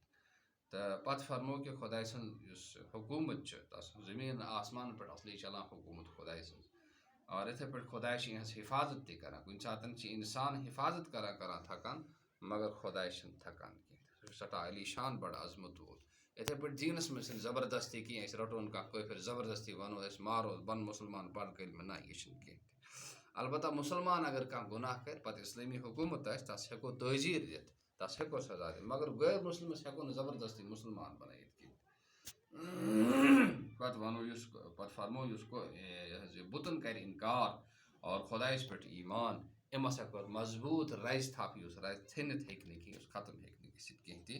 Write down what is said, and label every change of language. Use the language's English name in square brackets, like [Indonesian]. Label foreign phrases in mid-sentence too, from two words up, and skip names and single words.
[Kashmiri] تہٕ پَتہٕ فرمو کہِ خۄداے سٕنٛز یُس حکوٗمت چھِ تَس زٔمیٖن آسمانَن پٮ۪ٹھ اَصلی چلان حکوٗمت خۄداے سٕنٛز، اور یِتھَے پٲٹھۍ خۄداے چھِ یِہٕنٛز حفاظت تہِ کران۔ کُنہِ ساتہٕ چھِ اِنسان حفاظت کران تھکان، مگر خۄداے چھِنہٕ تھکان کینٛہہ، سُہ چھُ سٮ۪ٹھاہ عالی شان بڑٕ عظمت وول۔ یِتھَے پٲٹھۍ دیٖنَس منٛز چھِنہٕ زبردستی کینٛہہ، أسۍ رَٹون کانٛہہ کٲفِر زبردستی وَنو أسۍ مارو بَن مُسلمان پَر کٔلمہٕ، نہ یہِ چھِنہٕ کینٛہہ تہِ۔ البتہ مُسلمان اگر کانٛہہ گُناہ کَرِ پَتہٕ اِسلٲمی حکوٗمت آسہِ تَس ہٮ۪کو تٲزیٖر دِتھ، تَس ہٮ۪کو سزا دِتھ، مگر غٲر مُسلمَس ہٮ۪کو نہٕ زبردستی مُسلمان بنٲیِتھ کینٛہہ۔ پَتہٕ وَنو پَتہٕ فرمو یُس یہِ حظ یہِ بُتَن کَرِ اِنکار اور خۄدایَس پٮ۪ٹھ ایٖمان، أمۍ ہسا کوٚر مضبوٗط رَزِ تھپھ، یُس رَزِ ژھیٚنِتھ ہیٚکہِ نہٕ کینٛہہ، یُس ختم ہیٚکہِ نہٕ گٔژھِتھ کینٛہہ تہِ۔